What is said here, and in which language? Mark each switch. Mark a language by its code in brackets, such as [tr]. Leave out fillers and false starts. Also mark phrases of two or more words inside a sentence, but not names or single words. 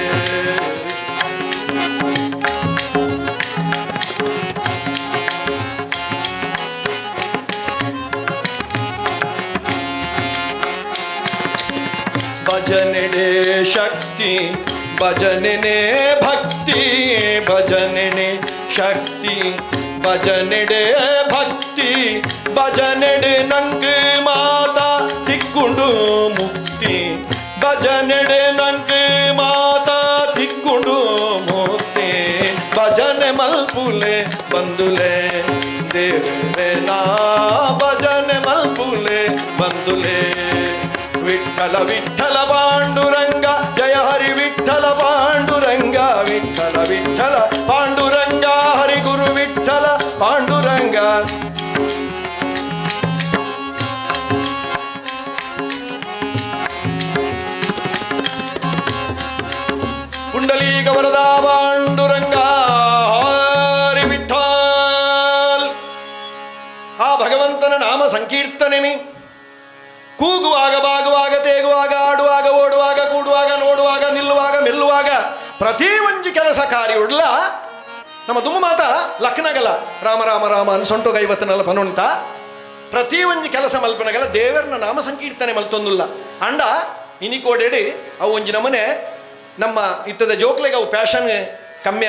[tcy] ಭಜನೆಡೆ ಶಕ್ತಿ ಭಜನೆನೆ ಭಕ್ತಿ ಭಜನೆನೆ ಶಕ್ತಿ ಭಜನೆಡೆ ಭಕ್ತಿ ಭಜನೆಡೆ ನಂಗೆ ಮಾತಾ ತಿಕ್ಕೊಂಡು ಮುಕ್ತಿ ಭಜನೆಡೆ ನಂಗೆ ಮಾತಾ ತಿಕ್ಕೊಂಡು ಮುಕ್ತಿ ಭಜನೆ ಮಲ್ಪುಲೆ ಬಂದುಲೆ ದೇವರೇ ನಾ ಭಜನೆ ಮಲ್ಪುಲೆ ಬಂದುಲೆ ವಿಠಲ ವಿಠಲ ಪಾಂಡುರಂಗ ಜಯ ಹರಿ ವಿಠಲ ಪಾಂಡುರಂಗ ವಿಠಲ ವಿಠಲ ಪಾಂಡುರಂಗ ಹರಿ ಗುರು ವಿಠಲ ಪಾಂಡುರಂಗ [kn] ಪುಂಡಲೀಕ ವರದಾ ಪಾಂಡುರಂಗ ಹರಿ ವಿಠಲ್ ಆ ಭಗವಂತನ ನಾಮ ಸಂಕೀರ್ತನೆ ಕೂಗುವಾಗ ಬಾಗುವಾಗ ತೇಗುವಾಗ ಆಡುವಾಗ ಓಡುವಾಗ ಕೂಡುವಾಗ ನೋಡುವಾಗ ನಿಲ್ಲುವಾಗ ಮೆಲ್ಲುವಾಗ [tcy] ಪ್ರತಿ ಒಂಜಿ ಕೆಲಸ ಕಾರ್ಯುಡ್ಲ ನಮ್ಮ ದುಮ್ಮು ಮಾತ ಲಕ್ನಗಲ ರಾಮ ರಾಮ ರಾಮ ಅನ್ ಸೊಂಟು 50 ಪನುಂಟ ಪ್ರತಿ ಒಂಜಿ ಕೆಲಸ ಮಲ್ಪನಗೆಲ್ಲ ದೇವರನ್ನ ನಾಮ ಸಂಕೀರ್ತನೆ ಮಲ್ತೊಂದುಲ್ಲ ಅಂಡ ಇನಿಕೋಡೆಡಿ ಅವು ಒಂಜಿ ನಮನೆ ನಮ್ಮ ಇತ್ತದ ಜೋಕ್ಲೆಗೆ ಅವು ಪ್ಯಾಷನ್ ಕಮ್ಮಿ